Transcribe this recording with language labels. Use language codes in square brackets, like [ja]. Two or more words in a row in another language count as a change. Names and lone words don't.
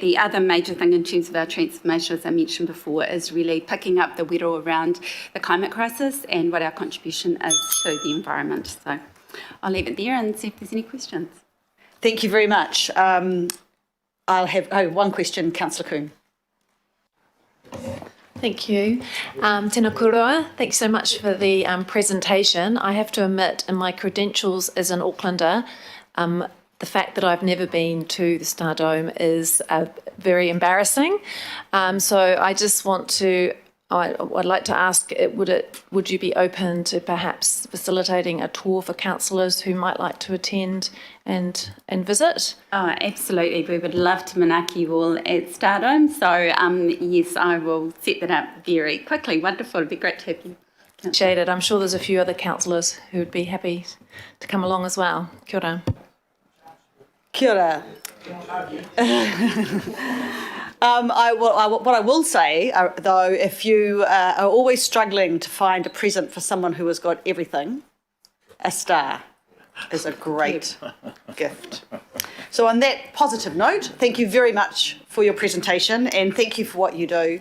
[en] The other major thing in terms of our transformation, as I mentioned before, is really picking up the whirl around the climate crisis and what our contribution is to the environment. So I'll leave it there and see if there's any questions. Thank you very much. I'll have one question, Councillor Coombe. Thank you. [mi] Tēnā koroa, [en] thanks so much for the presentation. I have to admit, in my credentials as an Aucklander, the fact that I've never been to the Star Dome is very embarrassing. So I just want to, I'd like to ask, would you be open to perhaps facilitating a tour for councillors who might like to attend and visit? Oh, absolutely. We would love to manaki you all at Star Dome. So yes, I will set that up very quickly. Wonderful. It'd be great to have you. Appreciate it. I'm sure there's a few other councillors who would be happy to come along as well. [mi] Kia ora. Kia ora. [en] What I will say, though, if you are always struggling to find a present for someone who has got everything, a star is a great gift. So on that positive note, thank you very much for your presentation, and thank you for what you do.